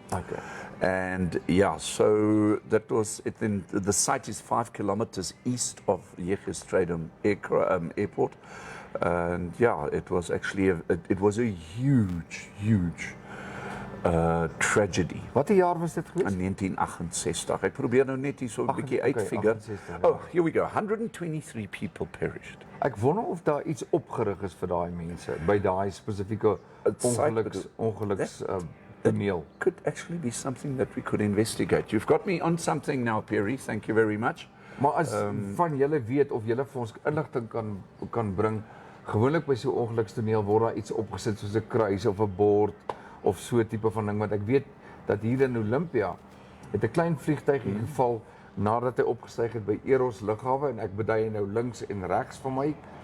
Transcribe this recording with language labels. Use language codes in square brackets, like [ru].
[en] Okay. And yeah, so that was it. Then the site is 5 kilometers east of JG Strydom Airport, and yeah, it was actually it was a huge tragedy. [af] Wat 'n jaar was dit geweest? [en] In 1968. [af] Ek probeer nou net hier so 'n bietjie uitfigure. [en] Oh, here we go. 123 people perished. [af] Ek wonder of daar iets opgerig is vir daai mense by daai spesifieke ongeluks toneel. [en] Could actually be something that we could investigate. You've got me on something now, Perry. Thank you very much. [af] Maar as van julle weet of julle vir ons inligting kan bring, gewoonlik by so 'n ongelukstoneel word daar iets opgesit soos 'n kruis of 'n bord of so 'n tipe van ding, want ek weet dat hier in Olympia het 'n klein vliegtuigie geval nadat hy opgestyg het by Eros lughawe en ek bedui nou links en regs van my,